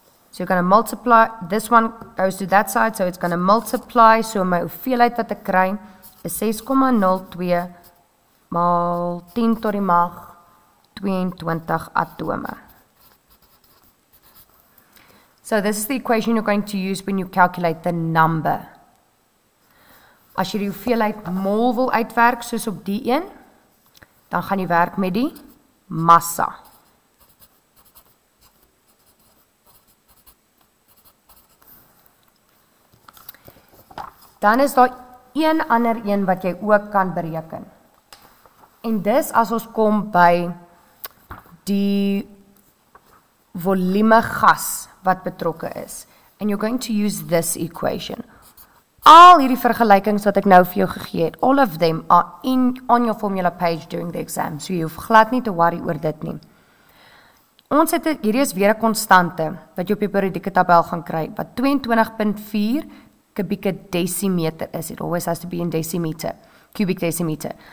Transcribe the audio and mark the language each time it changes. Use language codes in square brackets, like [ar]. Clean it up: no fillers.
[en] So you're going to multiply, this one goes to that side, so it's going to multiply, so my [af] hoeveelheid wat ek kry, is 6,02 maal 10 tot die mag 22 atome. [en] So this is the equation you're going to use when you calculate the number. [af] As jy die hoeveelheid mol wil uitwerk, soos op die een, dan gaan jy werk met die massa. Dan is daar een ander een wat jy ook kan bereken. En dis as ons kom by die volume gas wat betrokke is. [en] And you're going to use this equation. [af] Al hierdie vergelykings wat ek nou vir jou gegee het, [en] all of them are on your formula page during the exam, [af] so jy hoef glad nie te worry oor dit nie. Ons het hierdie is weer 'n konstante wat jy op die periodieke tabel gaan kry, wat 22.4 kubieke desimeter is. [en] It always has to be in decimeter, cubic decimeter.